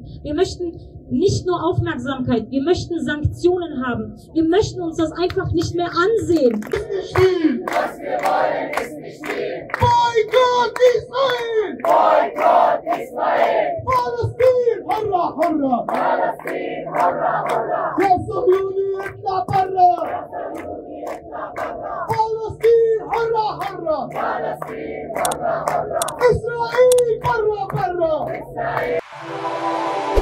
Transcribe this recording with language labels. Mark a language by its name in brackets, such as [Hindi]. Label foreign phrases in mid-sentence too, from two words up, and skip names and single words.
[German] Wir möchten nicht nur Aufmerksamkeit, wir möchten Sanktionen haben. Wir möchten uns das einfach nicht mehr ansehen. Was wir wollen, ist nicht viel. Boykott Israel! Boykott Israel! Palestine! Hurra, hurra! Palestine, hurra, hurra! [Arabic] يا صهيوني اطلع برا! فلسطين حرة حرة! [German] Palestine, hurra, hurra! [Arabic] إسرائيل برا برا! Israel!